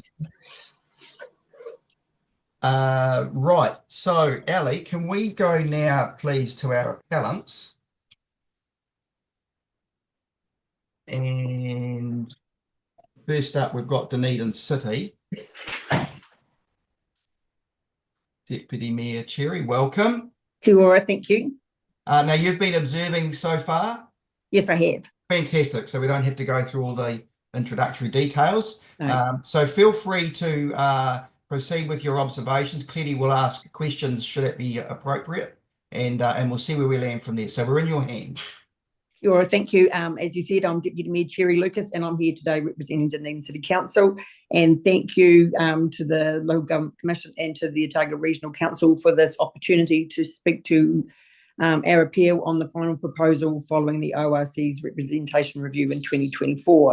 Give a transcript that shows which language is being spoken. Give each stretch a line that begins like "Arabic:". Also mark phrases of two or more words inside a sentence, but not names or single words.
English: Right, so Ali, can we go now please to our appellants? And first up, we've got Dunedin City. Deputy Mayor Cherry, welcome.
Māori: Kia ora,
English: thank you. Now, you've been observing so far? Yes, I have. Fantastic. So we don't have to go through all the introductory details. No. So feel free to proceed with your observations. Clearly, we'll ask questions should it be appropriate, and we'll see where we land from there. So we're in your hands.
Māori: Kia ora,
English: thank you. As you said, I'm Deputy Mayor Cherry Lucas, and I'm here today representing Dunedin City Council. And thank you to the Local Government Commission and to the Otago Regional Council for this opportunity to speak to our appeal on the final proposal following the ORC's representation review in 2024.